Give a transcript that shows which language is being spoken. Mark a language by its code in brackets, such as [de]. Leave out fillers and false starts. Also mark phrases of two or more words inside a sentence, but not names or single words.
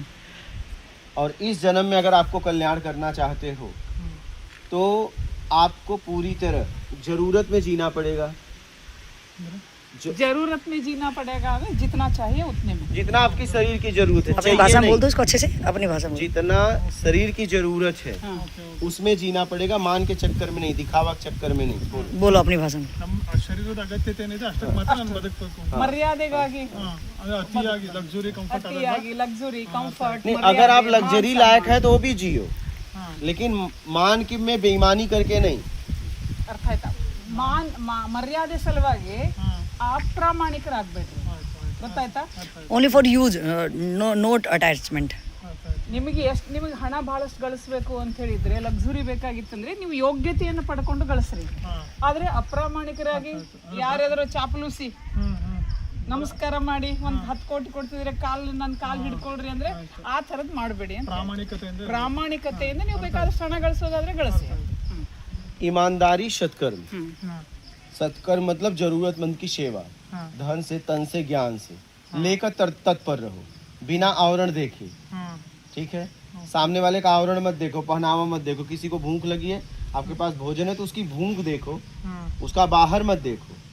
[hi] और इस जन्म में अगर आपको कल्याण करना चाहते हो तो आपको पूरी तरह जरूरत में जीना पड़ेगा। जरूरत में जीना पड़ेगा, हमें जितना चाहिए उतने में, जितना आपकी शरीर की जरूरत है, अपनी चाहिए भाषा में नहीं। बोल दो इसको अच्छे से, अपनी भाषा में बोल। जितना शरीर की जरूरत है हाँ। उसमें जीना पड़ेगा, मान के चक्कर में नहीं, दिखावा के चक्कर में नहीं। बोलो। बोलो अपनी भाषा में। [kn] ನಮ್ಮ ಶರೀರದ ಅಗತ್ಯತೆ ಏನಿದೆ ಅಷ್ಟಕ್ಕೆ ಮಾತ್ರ ನಾನು ಬದುಕಬೇಕು. मर्यादेಗಾಗಿ, ಅದು ಅತಿಯಾಗಿ [en] luxury comfort [kn] ಅತಿಯಾಗಿ [en] luxury comfort, [hi] नहीं, अगर आप लग्जरी लायक है तो वो भी जियो, लेकिन मान की में बेईमानी करके नहीं। [kn] ಅರ್ಥ ಆಯ್ತಾ? ಮರ್ಯಾದೆ ಸಲುವಾಗಿ ಅಪ್ರಾಮಾಣಿಕರಾಗಬೇಡ್ರಿ, ಗೊತ್ತಾಯ್ತಾ? [en] Only for use, not attachment. [kn] ನಿಮಗೆ ಹಣ ಬಹಳಷ್ಟು ಗಳಿಸ್ಬೇಕು ಅಂತ ಹೇಳಿದ್ರೆ, ಲಕ್ಸುರಿ ಬೇಕಾಗಿತ್ತಂದ್ರೆ ನೀವು ಯೋಗ್ಯತೆಯನ್ನು ಪಡ್ಕೊಂಡು ಗಳಿಸ್ರಿ. ಆದ್ರೆ ಅಪ್ರಾಮಾಣಿಕರಾಗಿ ಯಾರ್ಯಾದ್ರು ಚಾಪಲೂಸಿ ನಮಸ್ಕಾರ ಮಾಡಿ ಒಂದು 10 ಕೋಟಿ ಕೊಡ್ತಿದ್ರೆ ನನ್ನ ಕಾಲ್ ಹಿಡ್ಕೊಳ್ರಿ ಅಂದ್ರೆ ಆ ತರದ್ ಮಾಡಬೇಡಿ ಅಂತ. ಪ್ರಾಮಾಣಿಕತೆಯಿಂದ ನೀವು ಬೇಕಾದಷ್ಟು ಹಣ ಗಳಿಸೋದಾದ್ರೆ ಗಳಿಸಿ. [hi] ईमानदारी सत्कर्म। सत्कर्म मतलब जरूरतमंद की सेवा, धन से, तन से, ज्ञान से लेकर तत्पर रहो, बिना आवरण देखे। ठीक है, सामने वाले का आवरण मत देखो, पहनावा मत देखो। किसी को भूख लगी है, आपके पास भोजन है तो उसकी भूख देखो, उसका बाहर मत देखो।